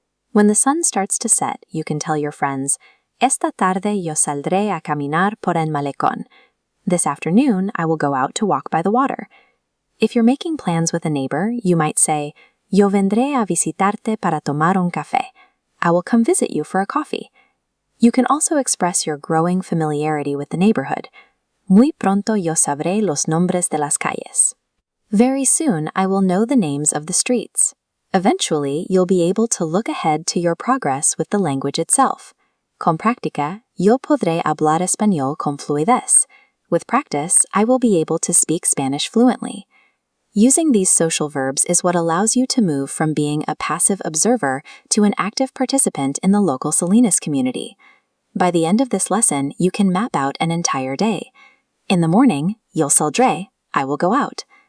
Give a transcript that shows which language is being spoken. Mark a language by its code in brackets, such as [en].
[en] When the sun starts to set, you can tell your friends, [es] Esta tarde yo saldré a caminar por el malecón. [en] This afternoon, I will go out to walk by the water. If you're making plans with a neighbor, you might say, [es] Yo vendré a visitarte para tomar un café. [en] I will come visit you for a coffee. You can also express your growing familiarity with the neighborhood. [es] Muy pronto yo sabré los nombres de las calles. [en] Very soon, I will know the names of the streets. Eventually, you'll be able to look ahead to your progress with the language itself. [es] Con práctica, yo podré hablar español con fluidez. [en] With practice, I will be able to speak Spanish fluently. Using these social verbs is what allows you to move from being a passive observer to an active participant in the local Salinas community. By the end of this lesson, you can map out an entire day. In the morning, [es] yo saldré, [en] I will go out.